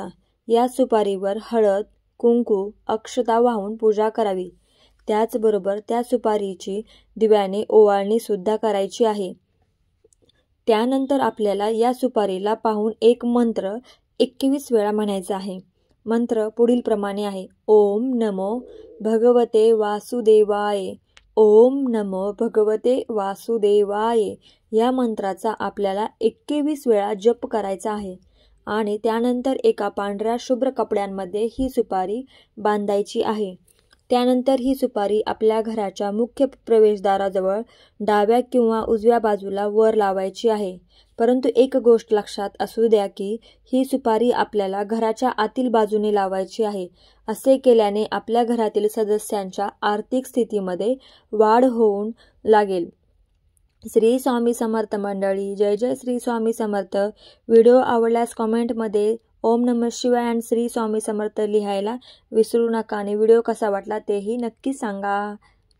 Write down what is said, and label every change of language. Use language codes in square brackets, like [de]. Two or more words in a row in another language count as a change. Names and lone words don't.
[mr] या सुपारीवर हळद, कुंकू, अक्षता वाहून पूजा करावी। त्याचबरोबर त्या सुपारीची दिव्याने ओवाळणी सुद्धा करायची आहे। त्यानंतर आपल्याला या सुपारीला पाहून एक मंत्र 21 वेळा म्हणायचा आहे। मंत्र पुढील प्रमाणे आहे। [sa] ओम नमो भगवते वासुदेवाय। ओम नमो भगवते वासुदेवाय। [mr] या मंत्राचा आपल्याला 21 वेळा जप करायचा आहे आणि त्यानंतर एका पांढऱ्या शुभ्र कपड्यांमध्ये ही सुपारी बांधायची आहे। त्यानंतर ही सुपारी आपल्या घराच्या मुख्य प्रवेशद्वाराजवळ डाव्या किंवा उजव्या बाजूला वर लावायची आहे। परंतु एक गोष्ट लक्षात असू द्या की ही सुपारी आपल्याला घराच्या आतील बाजूने लावायची आहे। असे केल्याने आपल्या घरातील सदस्यांच्या आर्थिक स्थितीमध्ये वाढ होऊन लागेल। श्री स्वामी समर्थ मंडळी, जय जय श्री स्वामी समर्थ। व्हिडिओ आवडल्यास कॉमेंटमध्ये [sa] ओम नमः शिवाय [mr] आणि श्री स्वामी समर्थ लिहायला विसरू नका आणि व्हिडिओ कसा वाटला तेही नक्की सांगा।